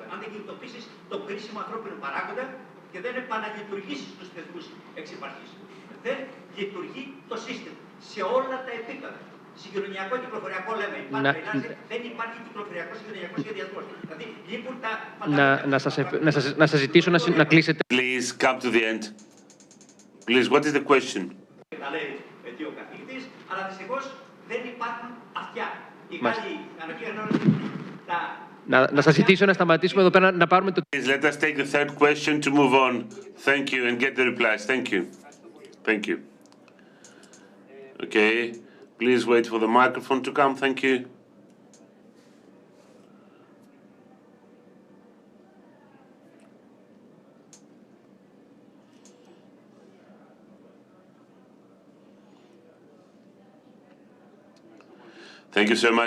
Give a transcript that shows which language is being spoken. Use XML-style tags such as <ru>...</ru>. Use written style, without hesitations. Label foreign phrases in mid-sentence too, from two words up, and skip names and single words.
<el>Αν δεν κινητοποιήσεις τον κρίσιμο ανθρώπινο παράγοντα και δεν επαναλειτουργήσεις τους θεσμούς εξ υπαρχής. Δεν λειτουργεί το σύστημα σε όλα τα επίπεδα. Συγκοινωνιακό κυκλοφοριακό λέμε. Δεν υπάρχει κυκλοφοριακό συγκοινωνιακό σχεδιασμός. Δηλαδή λείπουν τα Να σας ζητήσω να κλείσετε.</el> <en>Please come to the end. Please, what is the question?</en> <el>Ο καθηγητής, αλλά δυστυχώς δεν υπάρχουν αυτιά. Οι Γάλλοι ανακοίνωσαν να σας ζητήσω να σταματήσουμε εδώ πέρα να πάρουμε το...</el> <en>Let us take the third question to move on. Thank you and get the replies. Thank you. Thank you. Okay. Please wait for the microphone to come. Thank you. Thank you so much.</en>